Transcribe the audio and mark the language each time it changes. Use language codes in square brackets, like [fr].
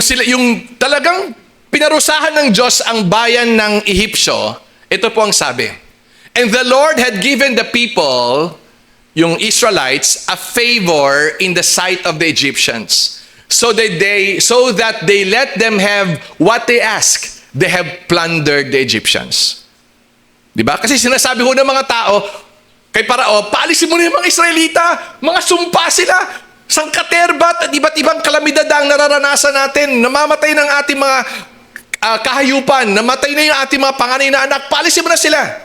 [tl] Yung talagang pinarusahan ng Diyos ang bayan ng Ehipsyo, ito po ang sabi. [en] And the Lord had given the people, yung Israelites, a favor in the sight of the Egyptians. So that they let them have what they ask. They have plundered the Egyptians. [tl] Diba? Kasi sinasabi ho ng mga tao, kay Parao, paalisin mo na yung mga Israelita, mga sumpa sila, sangkaterbat at iba't ibang kalamidad ang nararanasan natin, namamatay ng ating mga kahayupan, namatay na yung ating mga panganay na anak, paalisin mo na sila.